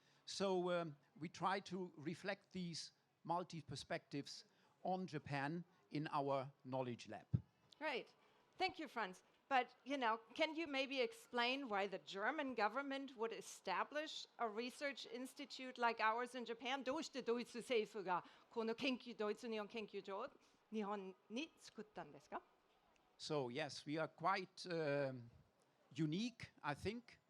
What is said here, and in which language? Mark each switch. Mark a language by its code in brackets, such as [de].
[en] So we try to reflect these multi-perspectives on Japan in our knowledge lab. Great. Thank you, Franz. But, you know, can you maybe explain why the German government would establish a research institute like ours in Japan? [ja] どうしてドイツ政府がこのドイツ日本研究所を日本に作ったんですか? [en] So, yes, we are quite unique, I think.